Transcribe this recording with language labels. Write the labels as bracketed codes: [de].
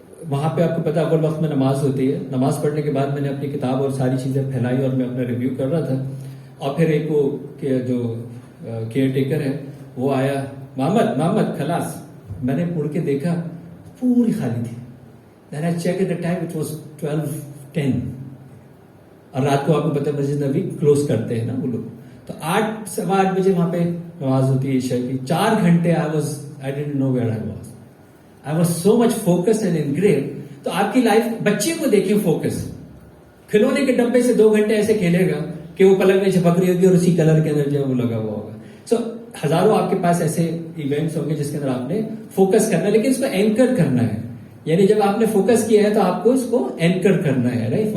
[ur] وہاں پہ آپ کو پتا اول وقت میں نماز ہوتی ہے. نماز پڑھنے کے بعد میں نے اپنی کتاب اور ساری چیزیں پھیلائی اور میں اپنا ریویو کر رہا تھا. اور پھر ایک وہ جو کیئر ٹیکر ہے وہ آیا, محمد خلاص. میں نے مڑ کے دیکھا پوری خالی تھی. [en] Then I checked at the time, it was 12:10. [ur] اور رات کو آپ کو پتا مسجد نبی کلوز کرتے ہیں نا وہ لوگ, تو 8-8:15 بجے وہاں پہ نماز ہوتی ہے عشاء کی. 4 گھنٹے [en] I didn't know where I was so much focused and engraved. [ur] تو آپ کی لائف, بچے کو دیکھیں فوکس, کھلونے کے ڈبے سے 2 گھنٹے ایسے کھیلے گا کہ وہ پلک میں چھپک رہی ہوگی اور اسی کلر کے اندر جو وہ لگا ہوا ہوگا. سو ہزاروں آپ کے پاس ایسے ایونٹس ہوں گے جس کے اندر آپ نے فوکس کرنا ہے, لیکن اس کو اینکر کرنا ہے. یعنی جب آپ نے فوکس کیا ہے تو آپ کو اس کو اینکر کرنا ہے, رائٹ.